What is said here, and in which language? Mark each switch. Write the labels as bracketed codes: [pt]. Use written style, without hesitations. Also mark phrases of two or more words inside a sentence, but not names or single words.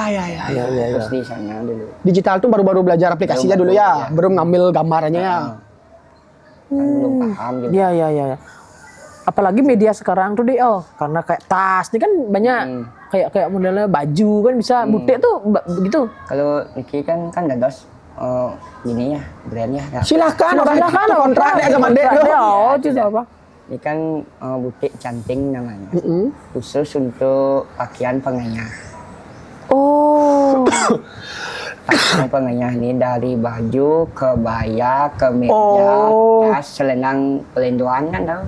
[id] Fokus di sana dulu. Digital tuh baru-baru belajar aplikasinya dulu ya, belum ngambil gambarnya ya. Kan belum paham gitu. Ya. Apalagi media sekarang tuh deh, karena kayak tas, ini kan banyak kayak modelnya baju kan bisa butik tuh begitu. Kalau Niki kan dados gini ya brandnya. Ya. Silahkan kontrak deh sama Dek. Oh, itu apa? Ini kan butik canting namanya. Khusus untuk pakaian penganyah. Oh. Pakaian penganyah ini dari baju, kebaya, kemeja, tas, selendang pelendoan kan tau?